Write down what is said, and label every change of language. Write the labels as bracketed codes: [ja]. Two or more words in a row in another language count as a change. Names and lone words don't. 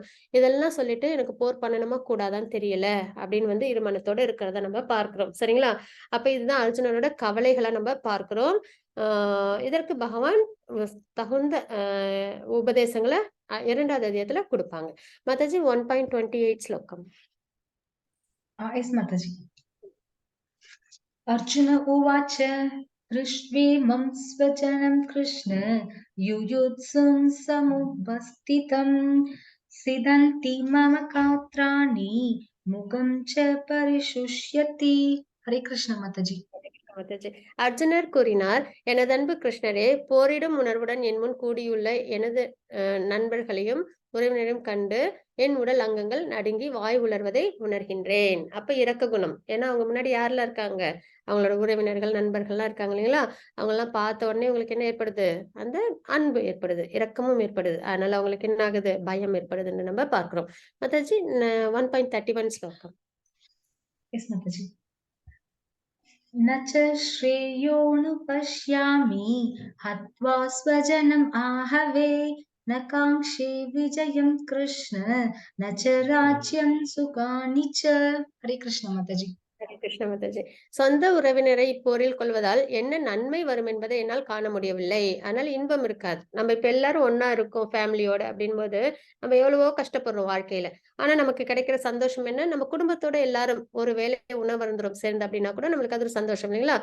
[ta] இதெல்லாம் சொல்லிட்டு எனக்கு போர் பண்ணணுமா கூடாதான்னு தெரியல. அப்படின்னு வந்து இருமனத்தோட இருக்கிறத நம்ம பார்க்கிறோம். சரிங்களா? அப்ப இதுதான் அர்ஜுனனோட கவலைகளா நம்ம பார்க்கிறோம். இதற்கு பகவான் தகுந்த உபதேசங்கள 2வது அத்தியாயத்துல குடுப்பாங்க. மாதாஜி 1.28 ஸ்லோகம். [en] yes mataji. [sa] अर्जुन उवाच दृष्ट्वेमं स्वजनं कृष्ण युयुत्सुं समुपस्थितं सिदन्ति मम गात्राणि मुखं च परिशुष्यति। [ta] ஹரே கிருஷ்ண மாதாஜி। மாதாஜி. அர்ஜுனர் கூறினார், எனதன்பு கிருஷ்ணரே, போரிடும் உணர்வுடன் என் முன் கூடியுள்ள எனது நண்பர்களையும் உறவினரையும் கண்டு என் உடல் அங்கங்கள் நடுங்கி வாய் உலர்வதை உணர்கின்றேன். அப்ப இரக்க குணம். ஏன்னா அவங்க முன்னாடி யாரெல்லாம் இருக்காங்க? அவங்களோட உறவினர்கள், நண்பர்கள்லாம் இருக்காங்க இல்லைங்களா? அவங்கெல்லாம் பார்த்த உடனே உங்களுக்கு என்ன ஏற்படுது? அந்த அன்பு ஏற்படுது. இரக்கமும் ஏற்படுது. அதனால அவங்களுக்கு என்ன ஆகுது? பயம் ஏற்படுதுன்னு நம்ம பார்க்கிறோம். மாதாஜி 1.31 ஸ்லோகம். [en] yes mataji. [sa] न च श्रेयोऽनुपश्यामि हत्वा स्वजनम् आहवे न काङ्क्षे विजयं कृष्ण न च राज्यं सुखानि च। [ta] ஹரே கிருஷ்ண மாதாஜி। ஹரே கிருஷ்ண மாதாஜி. சொந்த உறவினரை இப்போரில் கொள்வதால் என்ன நன்மை வரும் என்பதை என்னால் காண முடியவில்லை. அதனால இன்பம் இருக்காது. நம்ம இப்ப எல்லாரும் ஒண்ணா இருக்கோம் ஃபேமிலியோட அப்படின்போது, நம்ம எவ்வளவோ கஷ்டப்படுறோம் வாழ்க்கையில. ஆனா நமக்கு கிடைக்கிற சந்தோஷம் என்ன? நம்ம குடும்பத்தோட எல்லாரும் ஒரு வேளை உணவருந்துறோம் சேர்ந்து அப்படின்னா கூட நம்மளுக்கு அது ஒரு சந்தோஷம் இல்லைங்களா?